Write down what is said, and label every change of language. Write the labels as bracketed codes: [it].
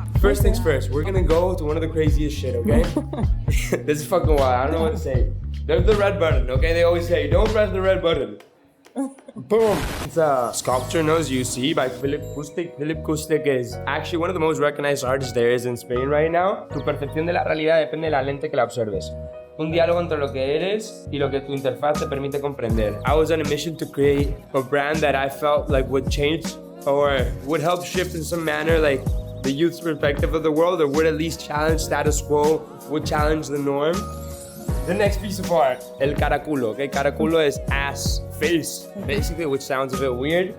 [en] First things first, we're gonna go to one of the craziest shit, okay? This is fucking wild. I don't know what to say. There's the red button, okay? They always say, don't press the red button. Boom! It's a sculpture known as You See by Philip Kustik. Philip Kustik is actually one of the most recognized artists there is in Spain right now. [es] Tu percepción de la realidad depende de la lente que la observes. Un diálogo entre lo que eres y lo que tu interfaz te permite comprender. [en] I was on a mission to create a brand that I felt like would change or would help shift in some manner like the youth's perspective of the world, or would at least challenge status quo, would challenge the norm. The next piece of art, el caraculo. Okay, caraculo is ass, face, basically, which sounds a bit weird.